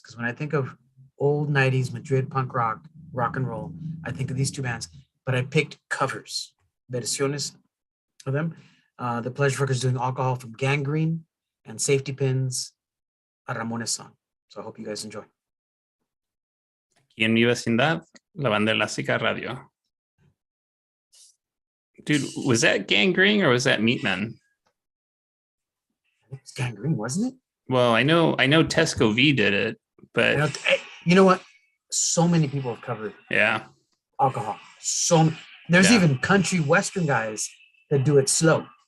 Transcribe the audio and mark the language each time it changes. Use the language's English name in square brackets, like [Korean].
[English] Because when I think of old 90s Madrid punk rock, rock and roll, I think of these two bands. But I picked covers, versiones of them. The Pleasure Fuckers doing Alcohol from Gangrene, and Safety Pins, a Ramones song. So I hope you guys enjoy. [Spanish] Aquí en mi vecindad, la banda elástica radio. [English] Dude, was that Gangrene or was that Meatmen? It was Gangrene, wasn't it? Well, I know Tesco V did it, but you know what? So many people have covered Alcohol. There's even country western guys that do it slow.